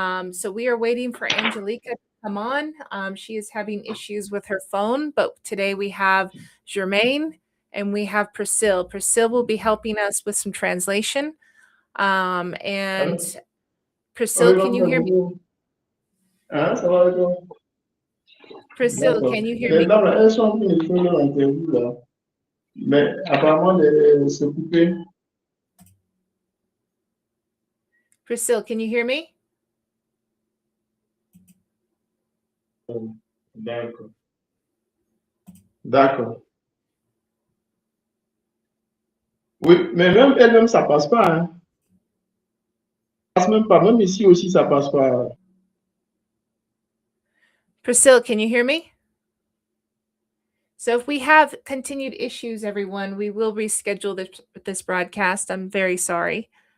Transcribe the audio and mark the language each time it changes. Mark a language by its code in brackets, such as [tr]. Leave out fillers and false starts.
[en] So we are waiting for Angelika to come on. She is having issues with her phone, but today we have Germaine and we have Priscille. Priscille will be helping us with some translation. And Priscille, can you hear me? Priscille, can you hear me? [fr] Elles sont en train de faire leur interview là. Mais apparemment, c'est coupé. [en] Priscille, can you hear me? [fr] D'accord. D'accord. Oui, mais même elle-même, ça passe pas. Hein. Ça passe même pas. Même ici aussi, ça passe pas. [en] Priscille, can you hear me? So if we have continued issues, everyone, we will reschedule this broadcast. I'm very sorry.